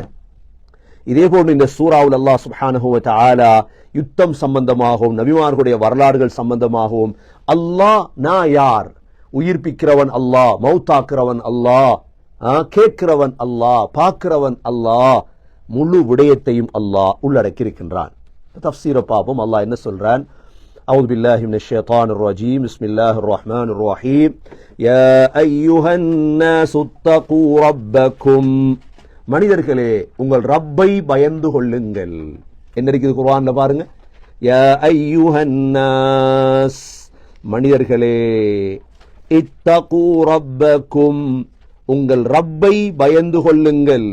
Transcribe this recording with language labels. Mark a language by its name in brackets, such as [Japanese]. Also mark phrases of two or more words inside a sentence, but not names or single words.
[Tamil] இதே போன்று இந்த சூராவில் [Arabic] الله سبحانه وتعالى [Tamil] யுத்தம் சம்பந்தமாகவும் நபிமார்களுடைய வரலாறுகள் சம்பந்தமாகவும் அல்லாஹ் நான் யார், உயிர்ப்பிக்கிறவன் அல்லாஹ், மௌத்தாக்குறவன் அல்லாஹ், கேட்கிறவன் அல்லாஹ், பார்க்கிறவன் அல்லாஹ், முழு விடயத்தையும் அல்லாஹ் உள்ளடக்கி இருக்கின்றான். தஃப்சீரை பார்ப்போம். அல்லாஹ் என்ன சொல்றான்? [Arabic] أعوذ بالله من الشيطان الرجيم بسم الله الرحمن الرحيم يا أيها الناس اتقوا ربكم. [Tamil] மனிதர்களே உங்கள் ரப்பை பயந்து கொள்ளுங்கள். என்ன இருக்குது குர்ஆன்ல பாருங்க. [Arabic] يا أيها الناس, [Tamil] மனிதர்களே, [Arabic] اتقوا ربكم, [Tamil] உங்கள் ரப்பை பயந்து கொள்ளுங்கள்.